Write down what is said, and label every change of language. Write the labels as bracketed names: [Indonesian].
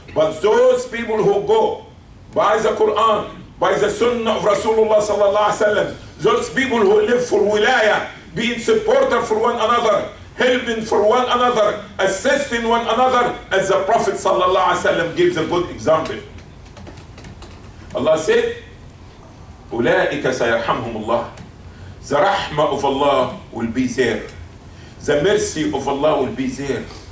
[English] But those people who go by the Quran, by the Sunnah of Rasulullah sallallahu alaihi wasallam, those people who live for wilayah, being supporter for one another, helping for one another, assisting one another, as the Prophet sallallahu alaihi wasallam gives a good example. Allah said, [Arabic] أولئك سيرحمهم الله. [English] The rahmah of Allah will be there. The mercy of Allah will be there.